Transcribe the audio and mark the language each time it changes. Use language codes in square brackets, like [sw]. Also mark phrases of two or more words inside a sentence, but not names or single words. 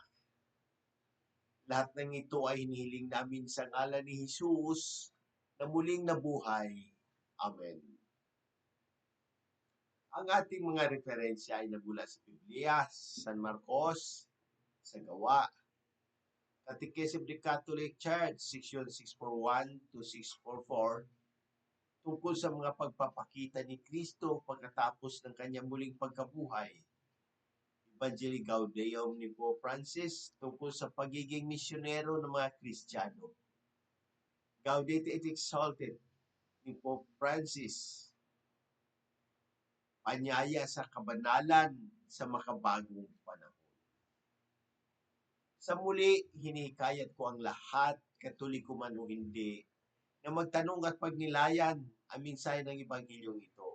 [tl] Lahat ng ito ay hinihiling namin sa ngalan ni Jesus na muling nabuhay. Amen. Ang ating mga referensya ay nagmula sa Biblia, San Marcos, sa Gawa, Catechism of the Catholic Church, [en] section 641 to 644, [tl] tungkol sa mga pagpapakita ni Kristo pagkatapos ng kanyang muling pagkabuhay. Evangelii Gaudium ni Pope Francis tungkol sa pagiging misyonero ng mga Kristiyano. Gaudete et Exsultet ni Pope Francis. Panyaya sa kabanalan sa makabagong panahon. Sa muli, hinihikayat ko ang lahat, Katoliko man o hindi, na magtanong at pagnilayan ang mensahe ng Ebanghelyong ito.